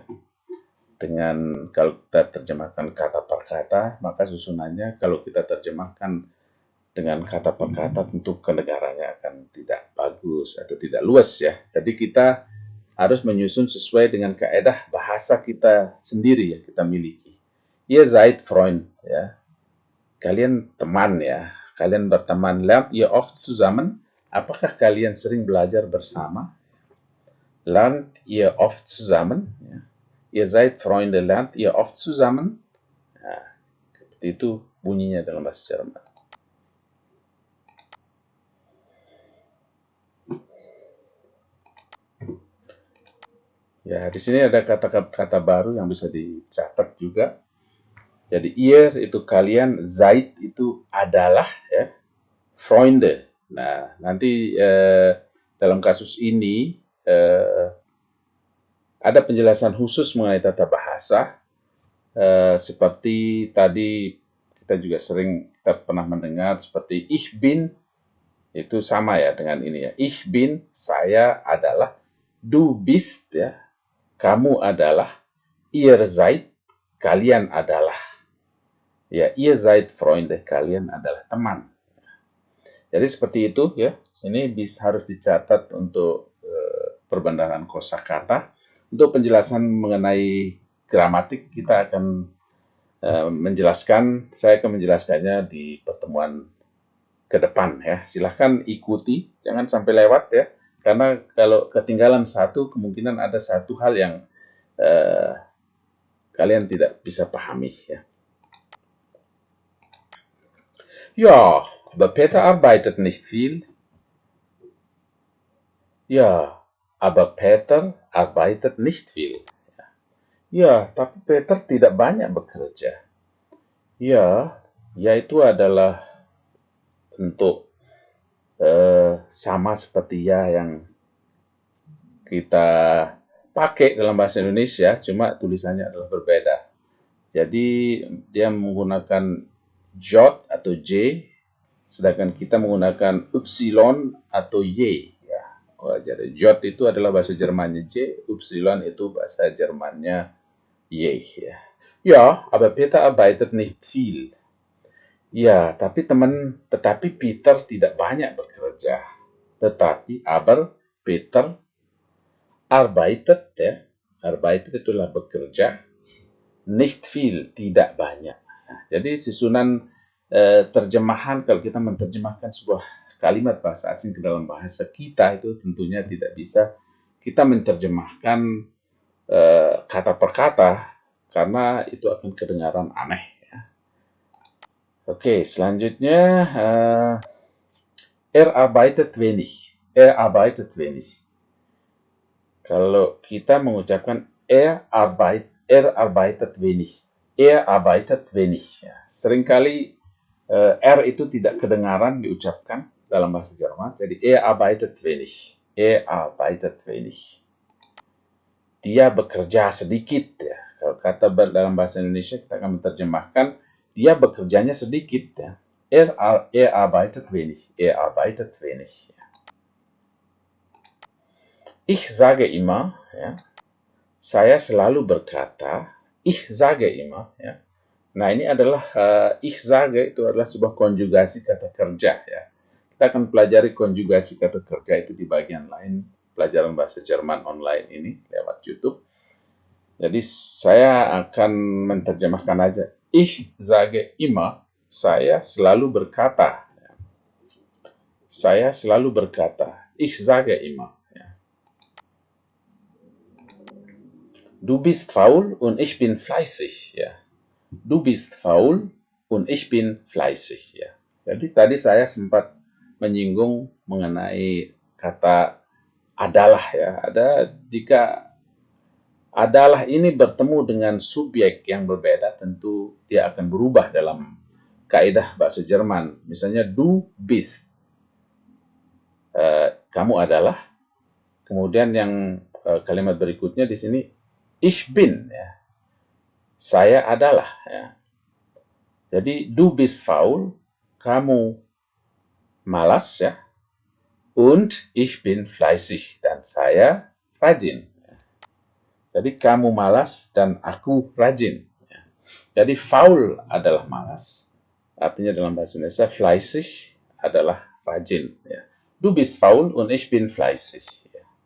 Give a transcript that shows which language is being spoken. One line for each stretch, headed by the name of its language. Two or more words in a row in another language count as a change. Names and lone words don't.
Indonesian: Dengan kalau kita terjemahkan kata per kata, maka susunannya kalau kita terjemahkan dengan kata per kata tentu kedengarannya akan tidak bagus atau tidak luas ya. Jadi kita harus menyusun sesuai dengan kaedah bahasa kita sendiri yang kita miliki.
German: Ihr seid Freund ya.
Indonesian: Kalian teman ya. Kalian berteman.
German: Lernt ihr oft zusammen?
Indonesian: Apakah kalian sering belajar bersama?
German: Lernt ihr oft zusammen? Ya. Ihr seid Freunde, lernt ihr oft zusammen?
Indonesian: Nah, seperti itu bunyinya dalam bahasa Jerman. Ya, di sini ada kata-kata baru yang bisa dicatat juga. Jadi ihr itu kalian, seid itu adalah ya, Freunde. Nah, nanti dalam kasus ini ada penjelasan khusus mengenai tata bahasa, seperti tadi kita juga kita pernah mendengar seperti
German: ich bin,
Indonesian: itu sama ya dengan ini ya.
German: Ich bin,
Indonesian: saya adalah,
German: du bist ya,
Indonesian: kamu adalah,
German: ihr seid,
Indonesian: kalian adalah. Ya,
German: ihr seid Freunde,
Indonesian: kalian adalah teman. Jadi seperti itu ya. Ini harus dicatat untuk perbendaharaan kosakata. Untuk penjelasan mengenai gramatik kita akan saya akan menjelaskannya di pertemuan ke depan ya. Silahkan ikuti, jangan sampai lewat ya. Karena kalau ketinggalan satu, kemungkinan ada satu hal yang kalian tidak bisa pahami ya.
German: Ja, aber Peter arbeitet nicht viel. Ja, aber Peter arbeitet nicht viel.
Indonesian: Ya, tapi Peter tidak banyak bekerja. Ya, yaitu adalah bentuk sama seperti ya yang kita pakai dalam bahasa Indonesia, cuma tulisannya adalah berbeda. Jadi dia menggunakan J atau J, sedangkan kita menggunakan Upsilon atau Y. Ya. Jadi J itu adalah bahasa Jermannya J, Upsilon itu bahasa Jermannya Y. Ya,
German: aber Peter arbeitet nicht viel.
Indonesian: Ya, tetapi Peter tidak banyak bekerja. Tetapi
German: aber Peter arbeitet
Indonesian: ya, arbeitet itulah bekerja,
German: nicht viel,
Indonesian: tidak banyak. Nah, jadi susunan terjemahan kalau kita menerjemahkan sebuah kalimat bahasa asing ke dalam bahasa kita itu tentunya tidak bisa kita menerjemahkan kata per kata karena itu akan kedengaran aneh. Ya. Oke, selanjutnya
German: er arbeitet wenig. Er arbeitet wenig.
Indonesian: Kalau kita mengucapkan
German: er arbeitet wenig, Er arbeitet wenig.
Indonesian: Ya. Seringkali R itu tidak kedengaran diucapkan dalam bahasa Jerman.
German: Jadi er arbeitet wenig. Er arbeitet wenig.
Indonesian: Dia bekerja sedikit. Ya. Kalau kata dalam bahasa Indonesia kita akan menerjemahkan dia bekerjanya sedikit. Ya.
German: Er arbeitet wenig. Er arbeitet wenig. Ya. Ich sage immer,
Indonesian: ya, saya selalu berkata,
German: ich sage immer,
Indonesian: ya. Nah, ini adalah
German: ich sage
Indonesian: itu adalah sebuah konjugasi kata kerja, ya. Kita akan pelajari konjugasi kata kerja itu di bagian lain pelajaran bahasa Jerman online ini lewat YouTube. Jadi saya akan menerjemahkan aja.
German: Ich sage immer,
Indonesian: saya selalu berkata. Saya selalu berkata.
German: Ich sage immer. Du bist faul und ich bin fleißig.
Indonesian: Ya.
German: Du bist faul und ich bin fleißig.
Indonesian: Ya. Jadi tadi saya sempat menyinggung mengenai kata adalah. Ya. Jika adalah ini bertemu dengan subjek yang berbeda, tentu dia akan berubah dalam kaidah bahasa Jerman.
German: Misalnya du bist,
Indonesian: kamu adalah. Kemudian yang kalimat berikutnya di sini
German: ich bin,
Indonesian: ya. Saya adalah, ya. Jadi
German: du bist faul,
Indonesian: kamu malas, ya.
German: Und ich bin fleißig,
Indonesian: dan saya rajin. Jadi kamu malas dan aku rajin. Ya. Jadi faul adalah malas, artinya dalam bahasa Indonesia fleißig adalah rajin. Ya.
German: Du bist faul und ich bin fleißig.
Indonesian: Ya.